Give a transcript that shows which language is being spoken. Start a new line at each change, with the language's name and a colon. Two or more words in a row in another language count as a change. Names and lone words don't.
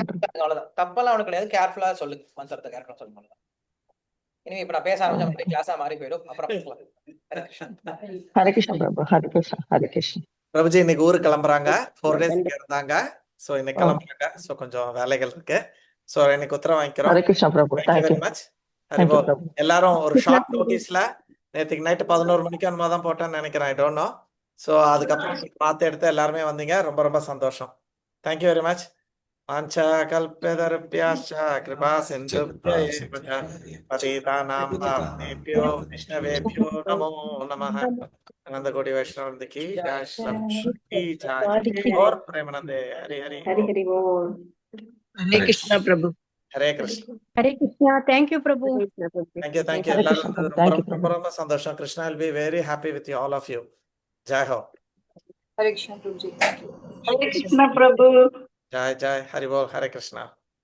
Tamil: அவ்வளவுதான், தப்பெல்லாம் அவனுக்கு கிடையாது. கேர்ஃபுல்லா சொல்லுங்க, மந்திரத்தை கேர்ஃபுல்லா சொல்லுங்க. இனிமே இப்ப நான் பேச ஆரம்பிச்சா கிளாஸா மாறி போயிடும். அப்புறம் பார்க்கலாம். ஹரே கிருஷ்ணா. ஹரே கிருஷ்ண பிரபு. ஹரே கிருஷ்ண. ஹரே கிருஷ்ண. பிரபுஜி இன்னைக்கு ஊருக்கு கிளம்புறாங்க. 4 days இங்க இருந்தாங்க. சோ இன்னைக்கு கிளம்புறாங்க. சோ கொஞ்சம் வேலைகள் இருக்கு. சோ இன்னைக்கு உத்தரவு வாங்கிக்கிறோம். ஹரே கிருஷ்ண பிரபு.
English: Thank you very much.
Tamil: ஹரிபோல். பிரபு. எல்லாரும் ஒரு ஷார்ட் நோட்டீஸ்ல நேற்றுக்கு நைட்டு 11 மணிக்கு அந்த தான் போட்டேன்னு நினைக்கிறேன்.
English: I don't know.
Tamil: சோ அதுக்கப்புறம் பார்த்து எடுத்து எல்லாருமே வந்தீங்க. ரொம்ப ரொம்ப சந்தோஷம்.
English: thank you very much.
Sanskrit: वाञ्छा कल्पतरुभ्यश्च कृपा सिन्धुभ्य एव पतितानां पावनेभ्यो वैष्णवेभ्यो नमो नमः.
Hindi: अनंत कोटि वैष्णव की जय श्री जय और प्रेमानंदे हरि हरि
Tamil: ஹரி போல். ஹரே கிருஷ்ண பிரபு.
Hindi: हरे कृष्ण.
Tamil: ஹரே கிருஷ்ணா. தேங்க்யூ பிரபு.
English: Thank you. Hare Krishna,
Tamil: எல்லாரும்
English: thank you,
Tamil: ரொம்ப ரொம்ப சந்தோஷம்.
English: கிருஷ்ணா will be very happy with you all of you.
Tamil: ஜெய் ஹோ. ஹரே கிருஷ்ணா பிரபுஜி. ஹரே கிருஷ்ணா பிரபு. ஜெய் ஜெய் ஹரி போல். ஹரே கிருஷ்ணா.